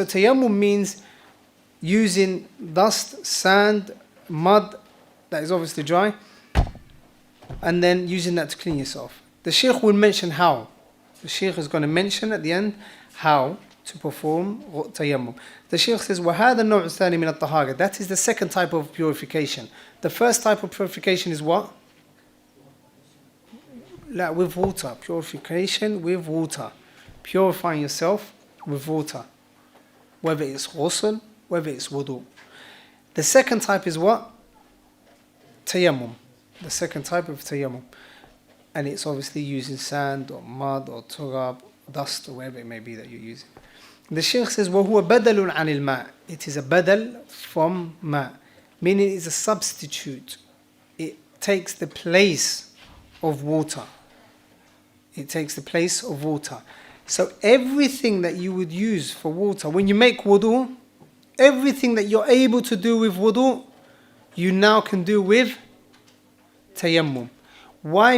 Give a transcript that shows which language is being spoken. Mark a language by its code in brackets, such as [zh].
[en] So tayammum means using dust, sand, mud, that is obviously dry, and then using that to clean yourself. The Shaykh will mention how. The Shaykh is going to mention at the end how to perform tayammum. The Shaykh says, [ar] وَهَذَا النَّوْعُ الثَّانِي مِنَ الطَّهَارَةِ. [en] That is the second type of purification. The first type of purification is what? With water. Purification with water. Purifying yourself with water. Whether it's ghusl, whether it's wudu. The second type is what? Tayammum. The second type of tayammum. And it's obviously using sand or mud or turab, dust or whatever it may be that you're using. The Shaykh says, [ar] وَهُوَ بَدَلٌ عَنِ الْمَاءِ. [en] It is a badal from ma. Meaning it's a substitute. It takes the place of water. It takes the place of water. So everything that you would use for water, when you make wudu, everything that you're able to do with wudu, you now can do with tayammum. Why?